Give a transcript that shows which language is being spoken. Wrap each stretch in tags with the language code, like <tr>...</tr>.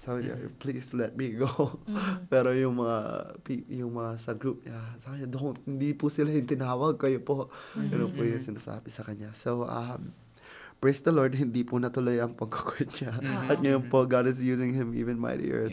<tl>Sabi niya,</tl> <en>please let me go.</en> <tl>Pero yung mga sa group niya, sabi niya, hindi po sila yung tinawag, kayo po. Pero po yung sinasabi sa kanya. So,</tl> <en>praise the Lord,</en> <tl>hindi po natuloy ang pagkakwit niya. At ngayon po,</tl> <en>God is using him even mightier.</en>